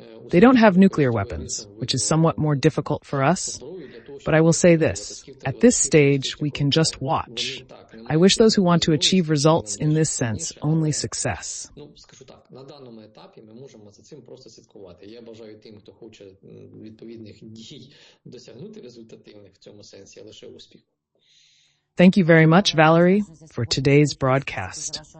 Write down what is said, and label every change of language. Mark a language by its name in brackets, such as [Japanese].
[English] They don't have nuclear weapons, which is somewhat more difficult for us. But I will say this, at this stage, we can just watch. I wish those who want to achieve results in this sense only success. [Ukrainian] На даному етапі ми можемо за цим просто слідкувати. Я бажаю тим, хто хоче відповідних дій досягнути результативних в цьому сенсі, лише успіху. [English] Thank you very much, Valerie, for today's broadcast.